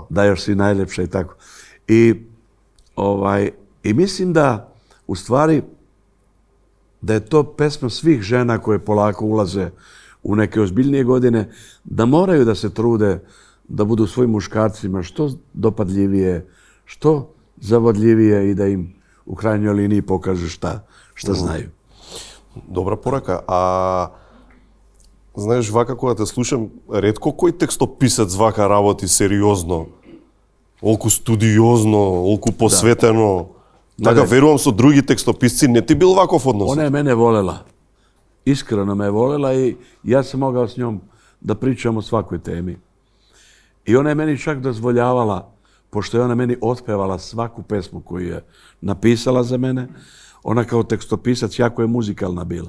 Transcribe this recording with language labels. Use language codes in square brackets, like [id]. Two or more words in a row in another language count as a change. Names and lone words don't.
[sr] Da još si najljepša i tako. I mislim da u stvari da je to pesma svih žena koje polako ulaze u neke ozbiljnije godine, da moraju da se trude da budu svojim muškarcima što dopadljivije, što zavodljivije i da im u krajnjoj liniji pokažu šta znaju. [mk] Добра порака. А знаеш, вака кога те слушам, ретко кој текстописец вака работи сериозно, олку студиозно, олку посветено. Така верувам со други текстописци, не ти бил ваков однос? [sr] Ona je mene volela. Iskreno me volela i ja sam mogao s njom da pričam o svakoj temi. I ona je meni čak dozvoljavala, pošto je ona meni otpevala svaku pesmu koju je napisala za mene, ona kao tekstopisac jako je muzikalna bila.